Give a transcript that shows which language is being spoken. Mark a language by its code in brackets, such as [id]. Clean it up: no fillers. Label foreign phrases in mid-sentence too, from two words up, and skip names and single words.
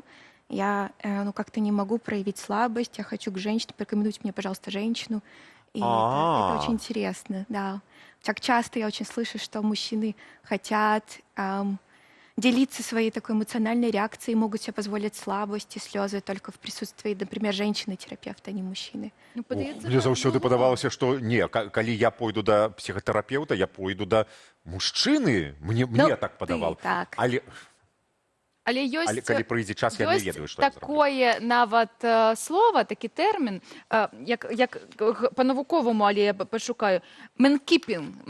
[ru] Я как-то не могу проявить слабость, я хочу к женщине, порекомендуйте мне, пожалуйста, женщину. И это очень интересно, да. Так часто я очень слышу, что мужчины хотят делиться своей такой эмоциональной реакцией, могут себе позволить слабость и слезы только в присутствии, например, женщины-терапевта, а не мужчины. [be] Мне заўсёды падавалася, што не, калі я пойду да псіхатэрапеўта, я пойду да мужчыны, мне так падавалася. Так. Але ёсць, калі прыйдзе час, я не ведаю, што я зраблю. такое нават слова, такі тэрмін, як па-навуковаму, але я пашукаю, мэнкіпінг.